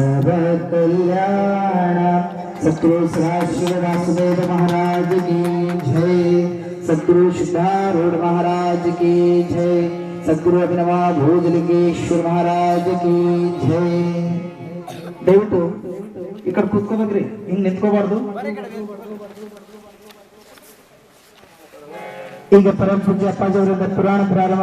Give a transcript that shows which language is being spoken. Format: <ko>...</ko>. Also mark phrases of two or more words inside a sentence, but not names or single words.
<hi>कल्याण। सद्गुरु सदाशिव वासुदेव महाराज की जय। सद्गुरु सिद्धारूढ़ महाराज की जय। सद्गुरु अभिनव भोजलिंगेश्वर महाराज की जय।</hi> <kn>ದಯವಿಟ್ಟು ಈ ಕಡೆ ಕೂತ್ಕೋಬೇಕ್ರಿ, ಹಿಂಗ್ ನಿಂತ್ಕೋಬಾರ್ದು. ಈಗ ಪರಮ ಪೂಜ್ಯ ಅಪ್ಪಾಜಿಯವರಿಂದ ಪುರಾಣ ಪ್ರಾರಂಭ.</kn>